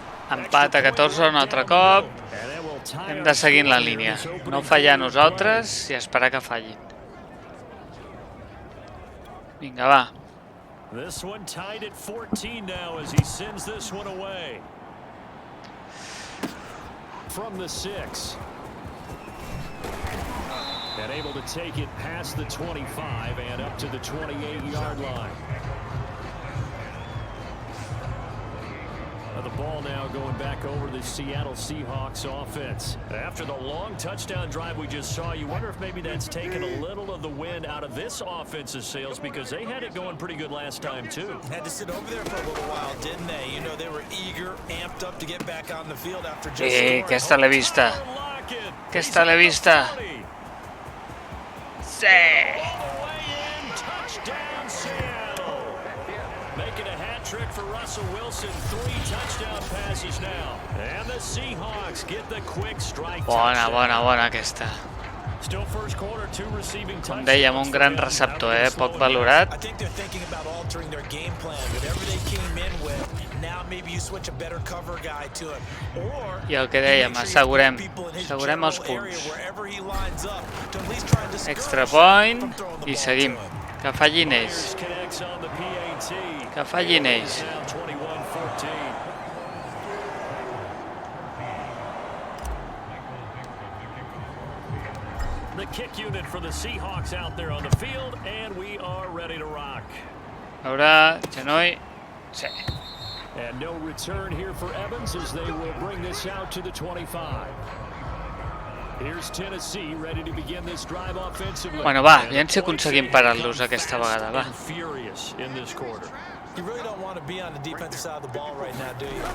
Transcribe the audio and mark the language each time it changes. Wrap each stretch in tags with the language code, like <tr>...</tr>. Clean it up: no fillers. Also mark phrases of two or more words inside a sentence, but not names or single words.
<ca>Empat a 14 un altre cop. Hem de seguir la línia. No fallar nosaltres i esperar que fallin. Vinga, va.</ca> <en>This one tied at 14 now as he sends this one away. From the 6. And able to take it past the 25 and up to the 28-yard line. The ball now going back over the Seattle Seahawks offense. After the long touchdown drive we just saw, you wonder if maybe that's taken a little of the wind out of this offense's sails because they had it going pretty good last time too. Had to sit over there for a little while, didn't they? You know, they were eager, amped up to get back on the field after just</en> <ca>Aquesta l'he vista. Aquesta l'he vista. Sí.</ca> <en>Touchdown Seattle. Making a hat trick for Russell Wilson. 3 touchdown passes now. And the Seahawks get the quick strike.</en> <ca>Bona aquesta.</ca> <en>Still first quarter, 2 receiving</en> <ca>Com dèiem, un gran receptor, poc valorat.</ca> <en>I think they're thinking about altering their game plan. Whatever they came in with, now maybe you switch a better cover guy to him. Or</en> <ca>I el que dèiem, assegurem els punts.</ca> <en>Extra point</en> <ca>i seguim. Que fallin ells. Que fallin ells.</ca> <en>The kick unit for the Seahawks out there on the field, and we are ready to rock.</en> <ca>Ara, genoll. Sí.</ca> <en>And no return here for Evans as they will bring this out to the 25. Here's Tennessee ready to begin this drive offensively.</en> <ca>Bueno, va, aviam si aconseguim parar-los aquesta vegada, va.</ca> <en>Furious in this quarter. You really don't want to be on the defensive side of the ball right now, do you?</en>